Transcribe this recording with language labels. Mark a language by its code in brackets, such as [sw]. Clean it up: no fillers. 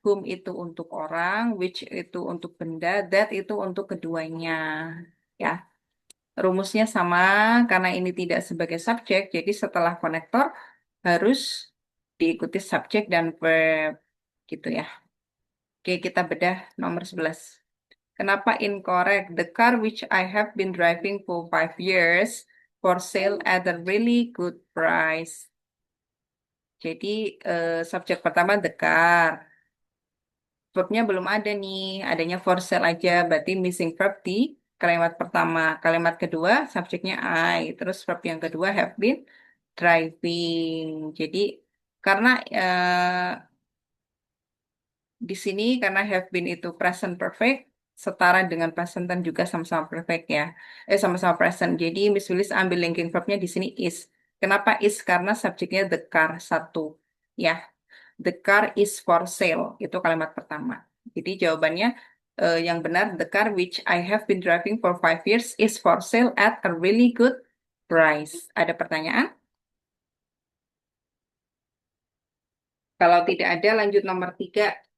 [id] Whom itu untuk orang, which itu untuk benda, that itu untuk keduanya. Ya, rumusnya sama karena ini tidak sebagai subjek, jadi setelah konektor harus diikuti subjek dan verb gitu ya. Oke, kita bedah nomor 11. Kenapa incorrect? [en] The car which I have been driving for 5 years for sale at a really good price. [id] Jadi subjek pertama the car. Verbnya belum ada nih, adanya for sale aja, berarti missing verb di kalimat pertama. Kalimat kedua, subjeknya I. Terus verb yang kedua have been driving. Jadi karena di sini karena have been itu present perfect, setara dengan present dan juga sama-sama perfect ya. Sama-sama present. Jadi Miss Willis ambil linking verbnya di sini is. Kenapa is? Karena subjeknya the car satu. Ya, [en] the car is for sale. [id] Itu kalimat pertama. Jadi jawabannya yang benar, [en] the car which I have been driving for 5 years is for sale at a really good price. [id] Ada pertanyaan? Kalau tidak ada, lanjut nomor 3.